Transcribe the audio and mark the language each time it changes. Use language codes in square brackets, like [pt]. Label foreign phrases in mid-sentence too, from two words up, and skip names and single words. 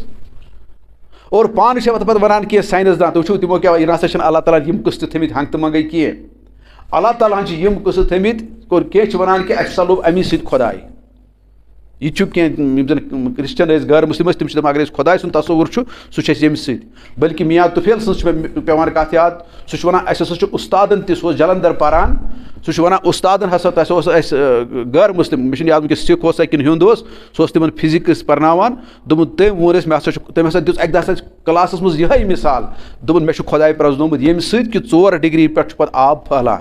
[ks] اور پانہٕ چھِ پتہٕ وَنان کینٛہہ ساینسدان تُہۍ وٕچھِو تِمو کیٛاہ یہِ نسا چھِنہٕ اللہ تعالیٰ یِم قٕصہٕ تھٲمٕتۍ ہنٛگہٕ تہٕ منٛگَے کینٛہہ. اللہ تعالیٰ ہن چھِ یِم قٕصہٕ تھٲمٕتۍ اور کینٛہہ چھِ وَنان کہِ اَسہِ ژَلو اَمی سۭتۍ خۄداے. یہِ چھُ کینٛہہ یِم زن کرسچن ٲسۍ غٲر مسلم ٲسۍ تِم چھِ دپان اگر أسۍ خۄداے سُنٛد تصوُر چھُ سُہ چھُ اَسہِ ییٚمہِ سۭتۍ. بلکہ میاں طفیل سٕنٛز چھِ مےٚ پیٚوان کتھ یاد. سُہ چھُ وَنان اَسہِ ہسا چھُ اُستادن تہِ سُہ اوس جلندر پران. سُہ چھُ وَنان اُستادن ہسا تَس اوس اَسہِ غٲر مسلم مےٚ چھُنہٕ یاد وٕنکیٚس سِکھ اوسا کِنہٕ ہیوٚنٛد اوس سُہ اوس تِمن فِزِکٕس پرناوان. دوٚپُن تٔمۍ ووٚن اَسہِ مےٚ ہسا چھُ تٔمۍ ہسا دِژ اَکہِ دۄہ ہسا کلاسس منٛز یِہے مِثال. دوٚپُن مےٚ چھُ خۄداے پرٛزنومُت ییٚمہِ سۭتۍ کہِ 4 ڈگری پٮ۪ٹھ چھُ پتہٕ آب پھٔہلان.